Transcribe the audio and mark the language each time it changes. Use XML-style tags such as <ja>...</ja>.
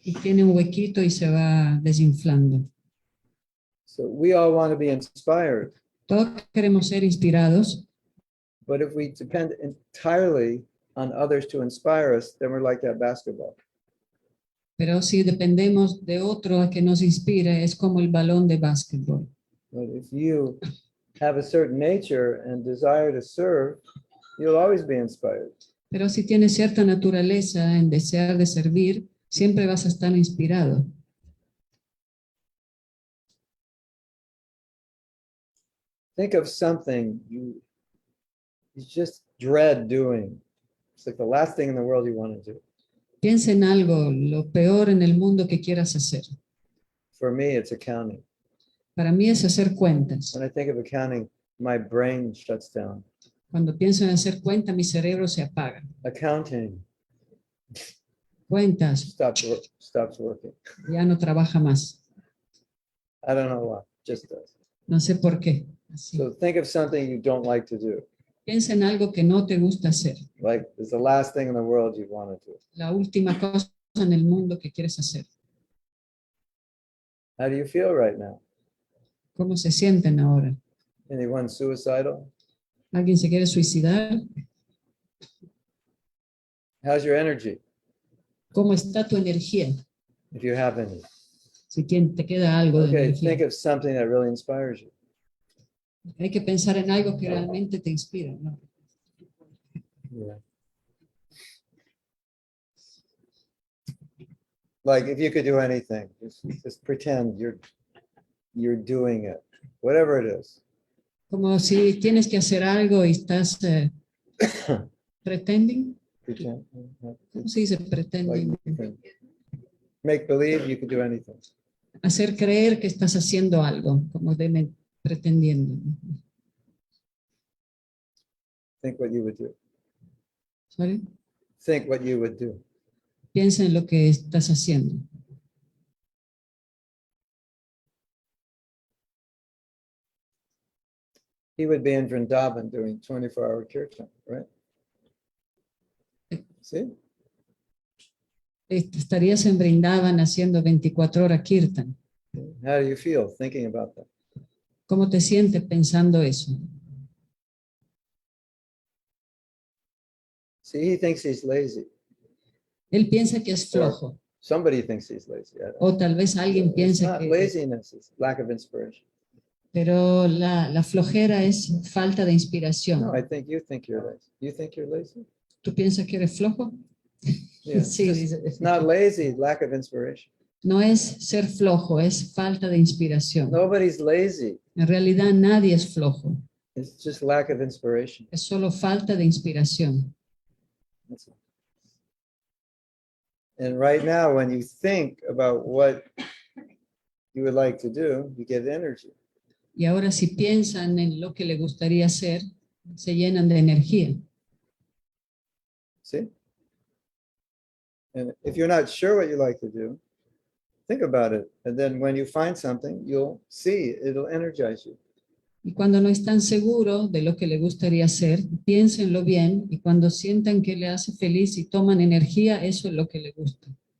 <es>y tiene un huequito y se va desinflando.</es> <en>So we all want to be inspired,</en> <es>Todos queremos ser inspirados,</es> <en>but if we depend entirely on others to inspire us, then we're like that basketball.</en> <es>pero si dependemos de otro a que nos inspire, es como el balón de básquetbol.</es> <en>But if you have a certain nature and desire to serve, you'll always be inspired.</en> <es>Pero si tienes cierta naturaleza en desear de servir, siempre vas a estar inspirado.</es> <en>Think of something you just dread doing. It's like the last thing in the world you want to do.</en> <es>Piensa en algo, lo peor en el mundo que quieras hacer.</es> <en>For me, it's accounting.</en> <es>Para mí es hacer cuentas.</es> <en>When I think of accounting, my brain shuts down.</en> <es>Cuando pienso en hacer cuentas, mi cerebro se apaga.</es> <en>Accounting</en> <es>Cuentas,</es> <en>stops working.</en> <es>ya no trabaja más.</es> <en>I don't know why, just does.</en> <es>No sé por qué. Así.</es> <en>So think of something you don't like to do.</en> <es>Piensa en algo que no te gusta hacer.</es> <en>Like it's the last thing in the world you want to do.</en> <es>La última cosa en el mundo que quieres hacer.</es> <en>How do you feel right now?</en> <es>¿Cómo se sienten ahora?</es> <en>Anyone suicidal?</en> <es>¿Alguien se quiere suicidar?</es> <en>How's your energy,</en> <es>¿Cómo está tu energía?</es> <en>if you have any?</en> <es>Si te queda algo de</es> <en>Okay,</en> <es>energía.</es> <en>think of something that really inspires you.</en> <es>Hay que pensar en algo que realmente te inspira, ¿no?</es> <en>Yeah. Like if you could do anything, just pretend you're doing it, whatever it is.</en> <es>Como si tienes que hacer algo y estás</es> <en>pretending. Pretend.</en> <es>¿Cómo se dice</es> <en>pretending? Like you can make believe you could do anything.</en> <es>Hacer creer que estás haciendo algo, como pretendiendo.</es> <en>Think what you would do. ¿Sorry? Think what you would do.</en> <es>Piensa en lo que estás haciendo.</es> <en>He would be in Vrindavan doing 24-hour kirtan, right? See?</en> <es>Estarías en Brindavan haciendo 24 horas kirtan.</es> <en>How do you feel thinking about that?</en> <es>¿Cómo te sientes pensando eso?</es> <en>See, he thinks he's lazy.</en> <es>Él piensa que es flojo.</es> <en>Somebody thinks he's lazy.</en> <es>O tal vez alguien</es> <en>It's</en> <es>piense</es> <en>not</en> <es>que...</es> <en>laziness, it's lack of inspiration.</en> <es>Pero la flojera es falta de inspiración.</es> <en>No, I think you're lazy. You think you're lazy?</en> <es>¿Tú piensas que eres flojo?</es> <en>Yeah,</en> <es>Sí,</es> <en>just-</en> <es>dice.</es> <en>it's not lazy, lack of inspiration.</en> <es>No es ser flojo, es falta de inspiración.</es> <en>Nobody's lazy.</en> <es>En realidad nadie es flojo,</es> <en>It's just lack of inspiration.</en> <es>es solo falta de inspiración.</es> <en>That's all. And right now, when you think about what you would like to do, you get energy.</en> <es>Y ahora si piensan en lo que le gustaría hacer, se llenan de energía.</es> <en>See? And if you're not sure what you like to do, think about it. And then when you find something, you'll see it'll energize you.</en> <es>Y cuando no están seguros de lo que le gustaría hacer, piénsenlo bien y cuando sientan que le hace feliz y toman energía, eso es lo que le gusta.</es>